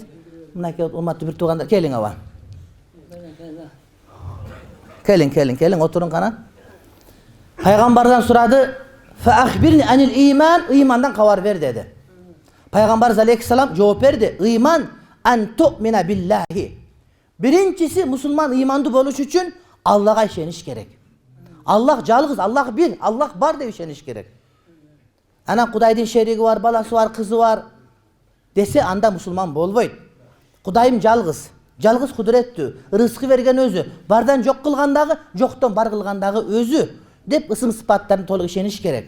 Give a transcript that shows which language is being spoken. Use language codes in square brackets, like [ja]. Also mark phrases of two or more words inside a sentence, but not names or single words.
[ky] Мынакей урматтуу бир туугандар, келиң аба. Келиң, отурун кана. Пайгамбардан сурады, [ar] فأخبرني عن الإيمان, [ky] ыймандан кабар бер деди. Пайгамбар алейхиссалам жооп берди, ыйман [ar] أن تؤمن بالله. [ky] Биринчиси мусулман ыйманды болуш үчүн Аллага ишениш керек. Аллах жалгыз, Аллах бир, Аллах бар деп ишениш керек. Анан Кудайдын шериги бар, баласы бар, кызы бар десе, анда мусулман болбойт. Кудайым жалгыз, жалгыз кудуреттүү, рызкы берген өзү, бардан жок кылгандагы, жоктон бар кылгандагы өзү деп ысым сыпаттарына толук ишениш керек.